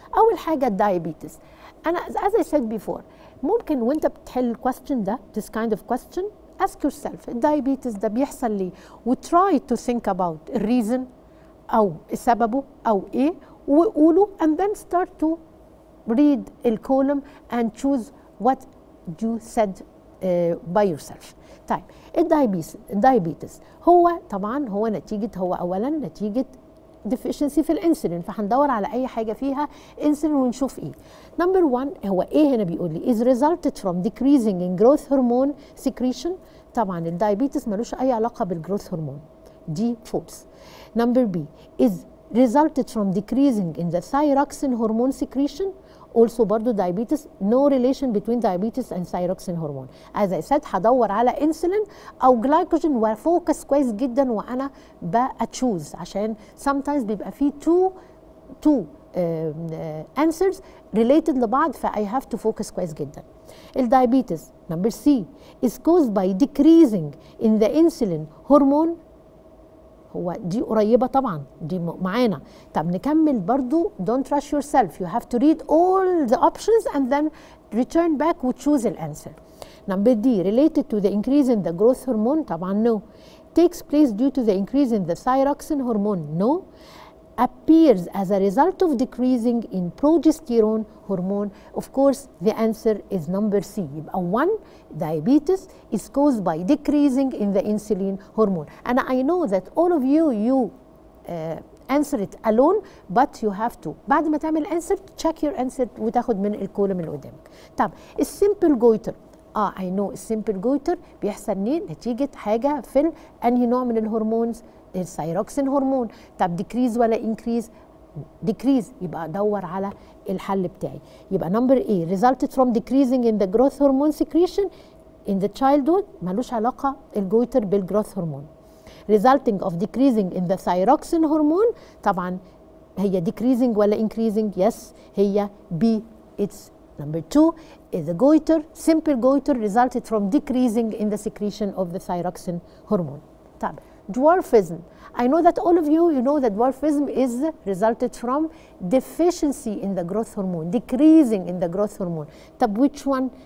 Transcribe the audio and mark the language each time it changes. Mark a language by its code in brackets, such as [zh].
[ar] اول حاجه الدايابيتس. [en] انا as I said before [ar] ممكن وانت بتحل الكويستشن ده [en] this kind of question ask yourself [ar] الدايابيتس ده بيحصل ليه [en] و try to think about [ar] الريزن أو سببه أو إيه وقوله [en] and then start to read الكولوم and choose what you said by yourself. [ar] طيب الدايابيتس هو طبعا هو نتيجة، هو أولا نتيجة deficiency في الانسولين، فهندور على أي حاجة فيها انسولين ونشوف إيه. نمبر 1 هو إيه هنا بيقول لي [en] is resulted from decreasing in growth hormone secretion. [ar] طبعا الدايابيتس ملوش أي علاقة بالجروث هرمون، دي false. [en] Number B is resulted from decreasing in the thyroxine hormone secretion. Also برضو diabetes no relation between diabetes and thyroxine hormone. As I said [ar] هدور على انسولين او جلايكوجين وفوكس كويس جدا وانا بتشوز، عشان sometimes بيبقى فيه [en] two answers related [ar] لبعض، ف [en] I have to focus [ar] كويس جدا. [en] الدايابيتس number C is caused by decreasing in the insulin hormone. [ar] هو دي قريبة طبعا، دي معانا. طب نكمل برضو [en] don't rush yourself, you have to read all the options and then return back and choose the answer. Number D related to the increase in the growth hormone. [ar] طبعا no. [en] Takes place due to the increase in the thyroxine hormone. No. Appears as a result of decreasing in progesterone hormone. Of course the answer is number C. يبقى 1 diabetes is caused by decreasing in the insulin hormone. And I know that all of you answer it alone, but you have to [ar] بعد ما تعمل [en] answer check your answer [ar] وتاخد من الكولوم اللي قدامك. طب السيمبل جويتر [en] I know [ar] السيمبل جويتر بيحصل نتيجة حاجة في انهي نوع من الهرمونز؟ الثايروكسين هرمون. طب ديكريز ولا انكريز؟ ديكريز، يبقى ادور على الحل بتاعي. [en] يبقى number A resulted from decreasing in the growth hormone secretion in the childhood. [ar] ملوش علاقة الجويتر بالجروث هرمون. [en] resulting of decreasing in the thyroxine hormone. طبعا هي decreasing ولا increasing؟ yes هي B. it's number 2 is the goiter, simple goiter resulted from decreasing in the secretion of the thyroxine hormone. طب dwarfism. I know that all of you know that dwarfism is resulted from deficiency in the growth hormone, decreasing in the growth hormone. طب which one?